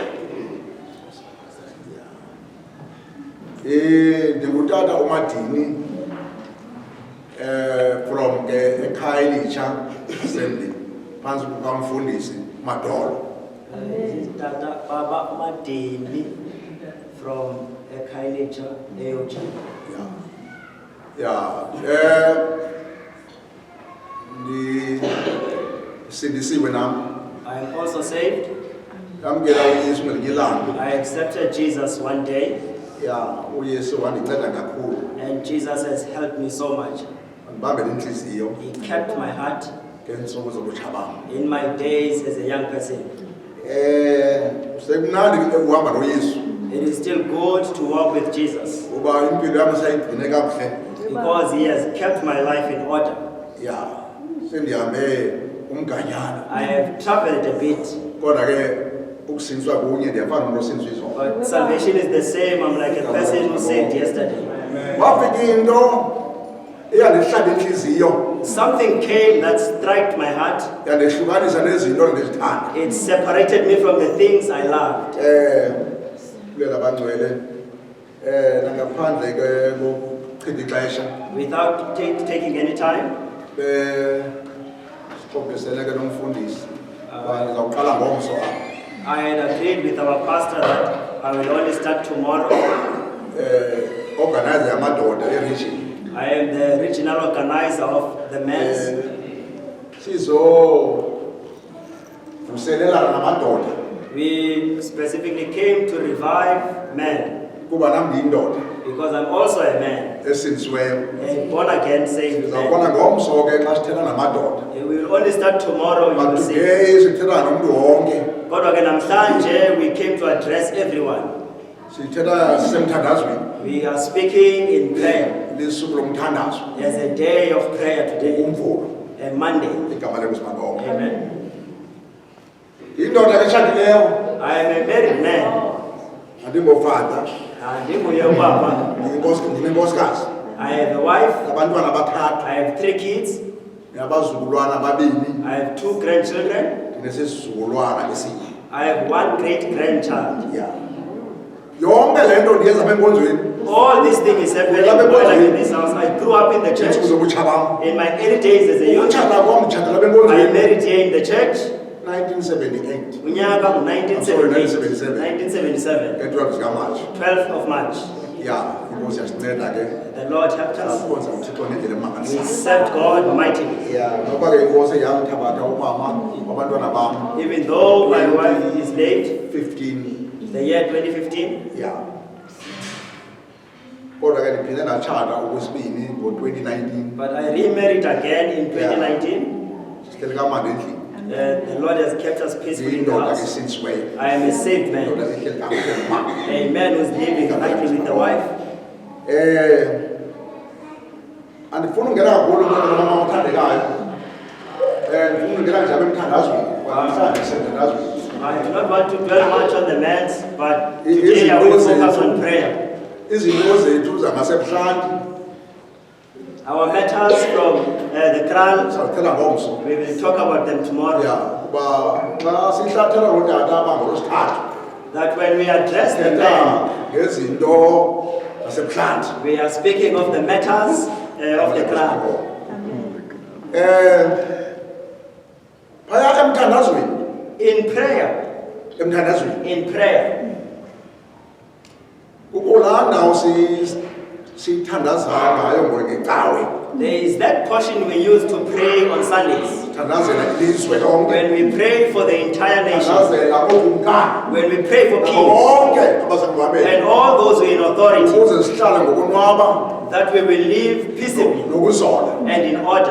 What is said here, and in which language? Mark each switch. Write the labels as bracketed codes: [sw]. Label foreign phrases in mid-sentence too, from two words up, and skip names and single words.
[xh] Ndingutata uMandini from ekhaya elitsha assembly phansi kukamfundisi Madolo. Tata Baba Mandini from ekhaya elitsha eyotsha. Sindisiwe nami. [en] I am also saved. [xh] Ngamkela uYesu ngelinye ilanga. [en] I accepted Jesus one day. [xh] uYesu wandinceda kakhulu. [en] And Jesus has helped me so much. [xh] Andibambele inhliziyo. [en] He kept my heart [xh] Ngeentsuku zobutsha bam. [en] in my days as a young person. [xh] Sekumnandi ukuhamba noYesu. [en] It is still good to walk with Jesus [xh] Uba impilo yami sayigcine kakuhle. [en] because he has kept my life in order. [xh] Sendihambe umganyana. [en] I have traveled a bit, [xh] Kodwa ke ukusinswa kunye ndiyafana nomuntu osintswa izolo. [en] but salvation is the same. I'm like a person who saved yesterday. [xh] Wafika into eyandihlaba inhliziyo. [en] Something came that struck my heart. [xh] Yandehlukanisa nezinto endizithanda. [en] It separated me from the things I loved. [xh] Kulela abangcwele nangaphandle ke kokuchitha ixesha. [en] Without taking any time, [xh] Sixoxisene ke nomfundisi. Ndizawuqala ngomso apha. [en] I had agreed with our pastor that I will only start tomorrow. [xh] Organizer yamadoda eregion. [en] I am the regional organizer of the men's. [xh] Vuselelana namadoda. [en] We specifically came to revive men [xh] Kuba nam ndiyindoda [en] because I'm also a man, [xh] esinsiweyo. [en] a born again saved man. [xh] Sizawubona ngomso ke xa sithetha namadoda. [en] We will only start tomorrow. You will But see. [xh] today sithetha nomntu wonke. Kodwa ke namhlanje [en] we came to address everyone. [xh] Sithetha sisemthandazweni. [en] We are speaking in prayer. [xh] Lisuku lomthandazo. [en] There's a day of prayer today, [xh] uMvulo. [en] a Monday. [xh] Igama lenkosi mabonke. [en] Amen. [xh] Indoda etshatileyo. [en] I am a married man. [xh] Andingofada. Ndinguye ubaba. Ndinenkosikazi. [en] I have a wife. [xh] Abantwana abathathu. [en] I have 3 kids. [xh] Nabazukulwana ababini. [en] I have 2 grandchildren. [xh] Ndinesisizukulwana esinye. [en] I have 1 great grandchild. [xh] Yonke le nto ndiyenza apha enkonzweni. [en] All this thing is happening while I'm in this house. I grew up in the church. [xh] Iintsuku zobutsha bam. [en] In my early days as a youth, [xh] Utshata kwam nditshatela apha [en] I [xh] enkonzweni. [en] married here in the church. 1978. [xh] Unyaka [en] I'm sorry, 1977. 1977. 1977. [xh] Nge-12 zikaMatshi. [en] 12th of March. [xh] Inkosi yasinceda ke. [en] The Lord helped us. [xh] Sakhonza uThixo ngendlela [en] We [xh] emangalisayo. [en] served God mightily. [xh] Noba ke inkosi yamthabatha umama wabantwana bam. [en] Even though my wife is late, 15. the year 2015, [xh] Kodwa ke ndiphinde ndatshata okwesibini ngo-2019. [en] but I remarried again in 2019. [xh] Sihleli kamandi endlini. [en] The Lord has kept us peacefully in the [xh] Ndiyindoda [en] house. [xh] esinsiweyo. [en] I am a saved man, [xh] Indoda ehleli kakuhle nomama. [en] a man who's living rightly with the wife. [xh] Andifuna ungena kakhulu kumama othandekayo. Ndifuna ungena nje apha emthandazweni. Namhlanje sisemthandazweni. [en] I do not want to dwell much on the matters, but today I will focus on prayer. [xh] Izinto zethu zangasebuhlanti [en] Our matters from the Kral, [xh] sizawuthela ngomso. [en] we will talk about them tomorrow. [xh] Kuba xa sihlathela ngootata abangolosithathu [en] That when we address the [xh] thetha [en] men, [xh] ngezinto zasebuhlanti. [en] we are speaking of the matters of the Kral. [xh] Phaya emthandazweni. [en] In prayer, [xh] Kulaa ndawo siyithandaza ngayo ngecawe. [en] there is that portion we use to pray on Sundays. when we pray for the entire nation, when we pray for kings and all those who are in authority, that we will live peaceably and in order.